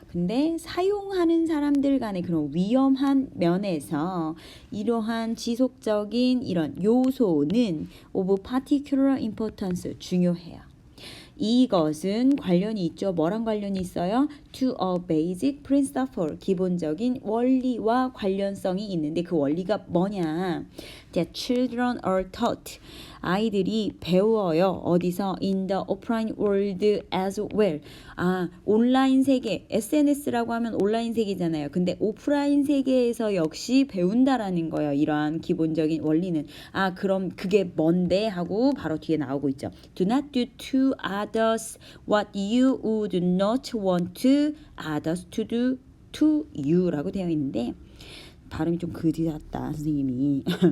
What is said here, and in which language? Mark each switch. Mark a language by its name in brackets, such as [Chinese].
[Korean] 근데 사용하는 사람들 간의 그런 위험한 면에서 이러한 지속적인 이런 요소는 [English] of particular importance [Korean] 중요해요. 이것은 관련이 있죠. 뭐랑 관련이 있어요? [English] To a basic principle [Korean] 기본적인 원리와 관련성이 있는데 그 원리가 뭐냐? [English] That children are taught [Korean] 아이들이 배워요. 어디서? [English] In the offline world as well. [Korean] 온라인 세계, SNS라고 하면 온라인 세계잖아요. 근데 오프라인 세계에서 역시 배운다라는 거예요. 이러한 기본적인 원리는. 그럼 그게 뭔데? 하고 바로 뒤에 나오고 있죠. [English] Do not do to others what you would not want to others to do to you [Korean] 라고 되어 있는데 발음이 좀 그지 같다 선생님이.